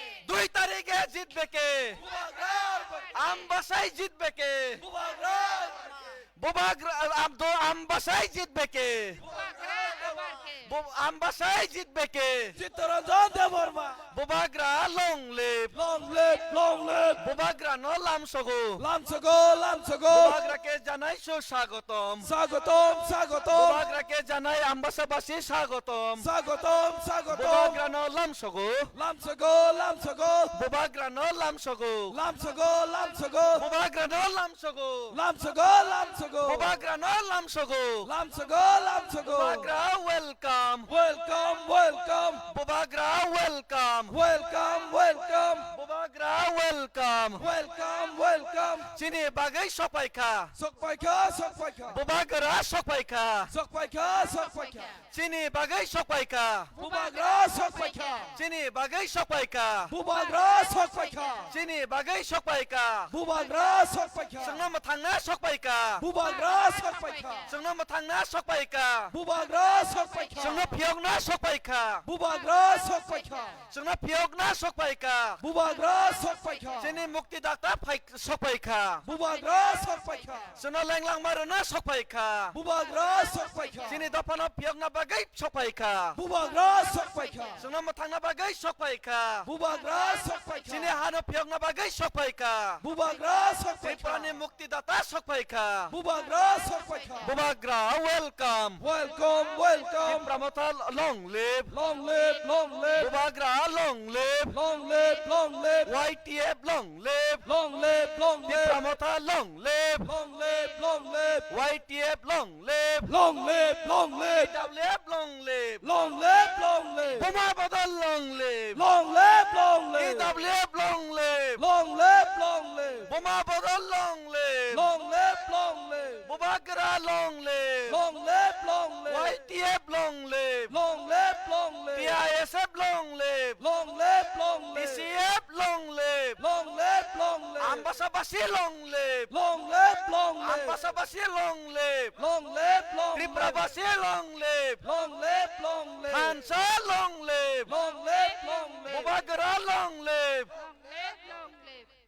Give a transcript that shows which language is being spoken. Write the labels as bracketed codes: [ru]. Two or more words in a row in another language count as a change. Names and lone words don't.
[bn] 2 তারিখে জিতবে কে? Bubagra আমবাসাই জিতবে কে? Bubagra বোবাগ্রা আমবাসাই জিতবে কে? [trp] Bubagra abarke. [bn] আমবাসাই জিতবে কে? Chittaranjan Devarma. [en] বোবাগ্রা long live. Long live, long live. [trp] বোবাগ্রা ন লামসগো। Lamsogo, lamsogo. [bn] বোবাগ্রাকে জানাই সুস্বাগতম। স্বাগতম, স্বাগতম. বোবাগ্রাকে জানাই আমবাসাবাসী স্বাগতম। স্বাগতম, স্বাগতম. [trp] বোবাগ্রা ন লামসগো। Lamsogo, lamsogo. বোবাগ্রা ন লামসগো। Lamsogo, lamsogo. বোবাগ্রা ন লামসগো। Lamsogo, lamsogo. বোবাগ্রা ন লামসগো। Lamsogo, lamsogo. [en] বোবাগ্রা ওয়েলকাম। Welcome, welcome. বোবাগ্রা ওয়েলকাম। Welcome, welcome. বোবাগ্রা ওয়েলকাম। Welcome, welcome. [trp] চিনি বাগাই সপাইখা। Sokpaika, sokpaika. বোবাগ্রা সপাইখা। Sokpaika, sokpaika. চিনি বাগাই সপাইখা। Bubagra, sokpaika. চিনি বাগাই সপাইখা। Bubagra, sokpaika. চিনি বাগাই সপাইখা। Bubagra, sokpaika. जोंनो मोथांना सपाइका। Bubagra, sokpaika. जोंनो मोथांना सपाइका। Bubagra, sokpaika. जोंनो फियगना सपाइका। Bubagra, sokpaika. जोंनो फियगना सपाइका। Bubagra, sokpaika. जोंनि मुक्तिदाता सपाइका। Bubagra, sokpaika. जोंनो लेंलां मारना सपाइका। Bubagra, sokpaika. जोंनि दफाना फियगना बागै सपाइका। Bubagra, sokpaika. जोंनो मोथांना बागै सपाइका। Bubagra, sokpaika. जोंनि हानो फियगना बागै सपाइका। Bubagra, sokpaika. त्रिपुरानि मुक्तिदाता सपाइका। Bubagra, sokpaika. [en] बुबाग्रा वेलकाम। Welcome, welcome. प्रमोथा long live. Long live, long live. बुबाग्रा long live. Long live, long live. YTF long live. Long live, long live. प्रमोथा long live. Long live, long live. YTF long live. Long live, long live. WF long live. Long live, long live. बुमा बदल long live. Long live, long live. WF long live. Long live, long live. बुमा बदल long live. Long live, long live. बुबाग्रा long live. Long live, long live. YTF long live. Long live, long live. PISF long live. Long live, long live. TCF long live. Long live, long live. Ambasabasi long live. Long live, long live. Ambasabasi long live. Long live, long live. Triprabasi long live. Long live, long live. Hansa long live. Long live, long live. Bubagara long live. Long live, long live.